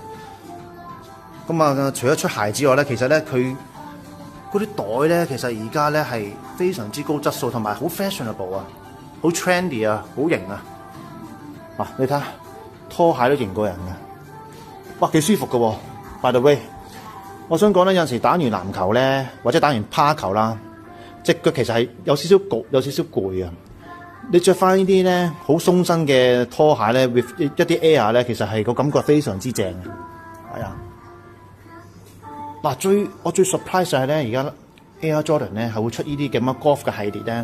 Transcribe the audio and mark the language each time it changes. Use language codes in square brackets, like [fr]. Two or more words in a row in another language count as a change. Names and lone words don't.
[yue] 咁啊，除咗出鞋之外咧，其實咧佢嗰啲袋咧，其實而家咧係非常之高質素，同埋好 fashionable 啊，好 trendy 啊，好型啊！你睇下拖鞋都型過人嘅，哇，幾舒服嘅喎。 [en] By the way， [yue] 我想講咧，有陣時打完籃球咧，或者打完趴球啦，隻腳其實係有少少焗，有少少攰啊。你着翻呢啲咧好鬆身嘅拖鞋咧 ，with 一啲 air 咧，其實係個感覺非常之正嘅，係啊。我最 surprise 就係咧，而家 Air Jordan 咧係會出呢啲咁嘅 golf 嘅系列咧。